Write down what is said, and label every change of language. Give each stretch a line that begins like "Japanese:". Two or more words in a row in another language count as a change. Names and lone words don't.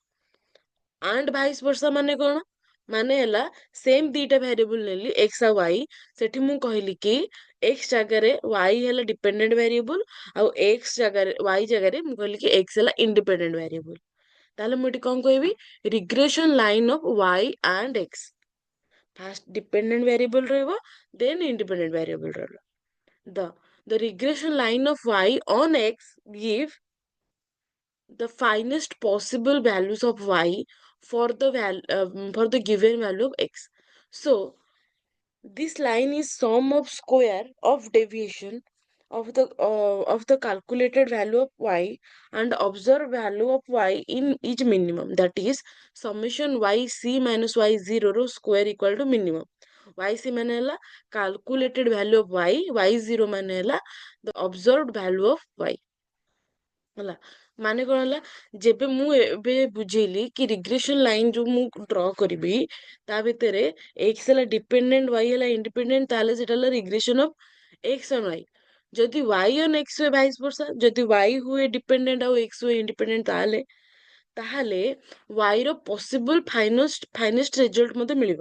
English: and vice versa
Odia: ମାନେ କଣ, ମାନେ ହେଲା ସେମ୍ ଦିଟା ଭ୍ୟାରିଏବଲ ନେଲି x ଆଉ y, ସେଠି ମୁଁ କହିଲି କି x ଜାଗାରେ y ହେଲା
English: dependent variable
Odia: ଆଉ x ଜାଗାରେ y ଜାଗାରେ ମୁଁ କହିଲି କି x ହେଲା
English: independent variable.
Odia: ତାହେଲେ ମୁଁ ଏଠି କଣ କହିବି,
English: regression line of y and x. first dependent variable ରହିବ, then independent variable ରହିବ। the the regression line of y on x give the finest possible values of y for the for the given value of x. So this line is sum of square of deviation of the calculated value of y and observed value of y in each minimum, that is summation yc minus y0 रो square equal to minimum. yc
Odia: ମାନେ ହେଲା
English: calculated value of y, y0
Odia: ମାନେ ହେଲା
English: the observed value of y।
Odia: ହେଲା, ମାନେ କଣ ହେଲା, ଯେବେ ମୁଁ ଏବେ ବୁଝେଇଲି କି
English: regression line
Odia: ଯୋଉ ମୁଁ ଡ୍ର କରିବି ତା ଭିତରେ x ହେଲା ଡିପେଣ୍ଡେଣ୍ଟ, y ହେଲା ଇଣ୍ଡିପେଣ୍ଡେଣ୍ଟ, ତାହେଲେ ସେଟା ହେଲା
English: regression of x on y.
Odia: ଯଦି
English: y on x
Odia: ହୁଏ
English: vice versa,
Odia: ଯଦି y ହୁଏ ଡିପେଣ୍ଡେଣ୍ଟ ଆଉ x ହୁଏ ଇଣ୍ଡିପେଣ୍ଡେଣ୍ଟ, ତାହେଲେ ତାହେଲେ y ର
English: possible finest result
Odia: ମତେ ମିଳିବ।